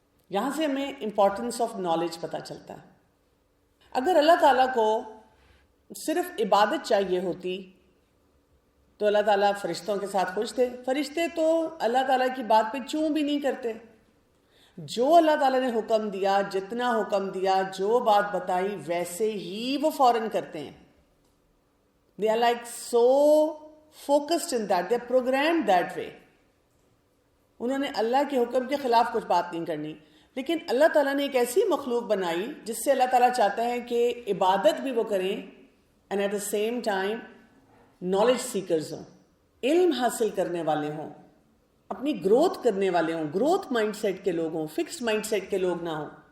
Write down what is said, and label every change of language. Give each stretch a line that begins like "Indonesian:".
Urdu: یہاں سے ہمیں
English: importance of knowledge
Urdu: پتہ چلتا ہے. اگر اللہ تعالیٰ کو صرف عبادت چاہیے ہوتی تو اللہ تعالیٰ فرشتوں کے ساتھ خوش تھے. فرشتے تو اللہ تعالیٰ کی بات پہ چوں بھی نہیں کرتے. جو اللہ تعالیٰ نے حکم دیا، جتنا حکم دیا، جو بات بتائی، ویسے ہی وہ فوراً کرتے ہیں.
English: They are like so focused in that, they are programmed that way.
Urdu: انہوں نے اللہ کے حکم کے خلاف کچھ بات نہیں کرنی. لیکن اللہ تعالیٰ نے ایک ایسی مخلوق بنائی جس سے اللہ تعالیٰ چاہتا ہے کہ عبادت بھی وہ کریں
English: and at the same time knowledge seekers
Urdu: ہوں، علم حاصل کرنے والے ہوں، اپنی گروتھ کرنے والے ہوں، گروتھ مائنڈ سیٹ کے لوگ ہوں، فکسڈ مائنڈ سیٹ کے لوگ نہ ہوں.